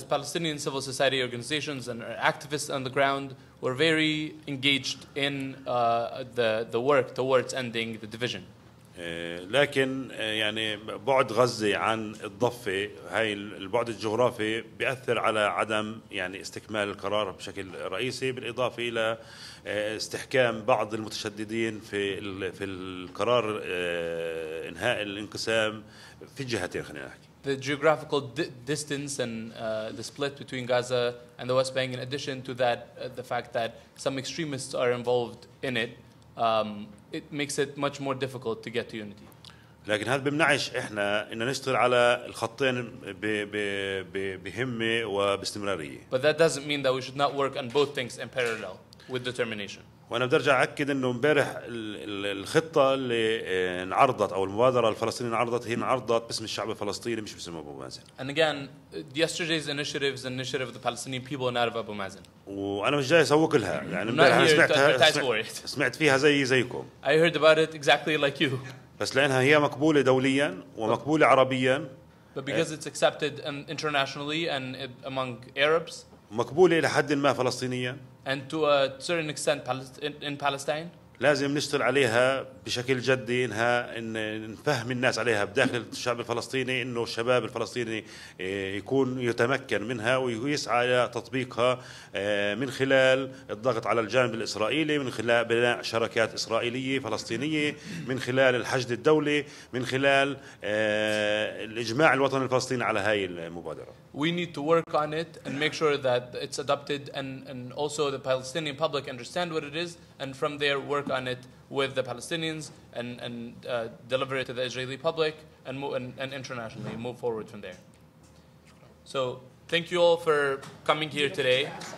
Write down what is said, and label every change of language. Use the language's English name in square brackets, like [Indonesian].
[English] As Palestinian civil society organizations and activists on the ground, we're very engaged in the work towards ending the division. [Arabic] لكن يعني بعد غزة عن الضفة هاي البعد الجغرافي بيأثر على عدم يعني استكمال القرار بشكل رئيسي، بالإضافة إلى استحكام بعض المتشددين في القرار إنهاء الانقسام في الجهتين. خلينا نحكي. [English] The geographical distance and the split between Gaza and the West Bank, in addition to that, the fact that some extremists are involved in it, it makes it much more difficult to get to unity. [Arabic] لكن هذا بمنعش احنا ان نشتغل على الخطين بهمة وباستمرارية. [English] But that doesn't mean that we should not work on both things in parallel with determination. [Arabic] وانا بدي ارجع اكد انه امبارح الخطه اللي انعرضت او المبادره الفلسطينيه انعرضت هي انعرضت باسم الشعب الفلسطيني مش باسم ابو مازن. [English] And again, yesterday's initiative is the initiative of the Palestinian people and not of Abu Mazen. [Arabic] وانا مش جاي اسوق لها يعني امبارح انا سمعت فيها زيكم. [English] I heard about it exactly like you. [Arabic] بس لانها هي مقبوله دوليا ومقبوله عربيا. [English] But because it's accepted internationally and among Arabs. [Arabic] مقبوله الى حد ما فلسطينيا. [English] And to a certain extent in Palestine. [Arabic] لازم نشتغل عليها بشكل جدي إن نفهم الناس عليها بداخل الشعب الفلسطيني إنه الشباب الفلسطيني يكون يتمكن منها ويسعى إلى تطبيقها من خلال الضغط على الجانب الإسرائيلي، من خلال بناء شراكات إسرائيلية فلسطينية، من خلال الحشد الدولي، من خلال الإجماع الوطني الفلسطيني على هاي المبادرة. [English] We need to work on it and make sure that it's adopted and also the Palestinian public understand what it is, and from there work on it with the Palestinians and deliver it to the Israeli public and internationally move forward from there. So thank you all for coming here today.